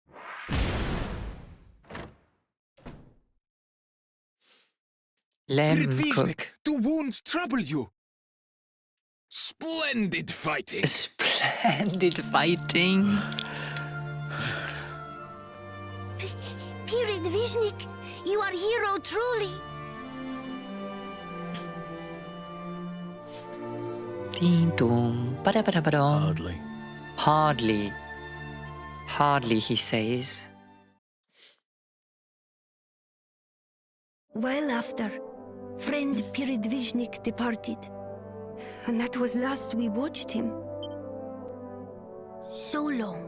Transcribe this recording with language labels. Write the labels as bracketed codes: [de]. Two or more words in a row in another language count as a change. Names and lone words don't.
[en] Lamb Pirit cook. Vishnik, do wounds trouble you? Splendid fighting! Splendid fighting. Pirit Vishnik, you are hero truly. Ding dong. Ba-da-ba-da-ba-dong. Hardly. Hardly. Hardly, he says. While after, friend Pirit Vishnik departed. And that was last we watched him. So long.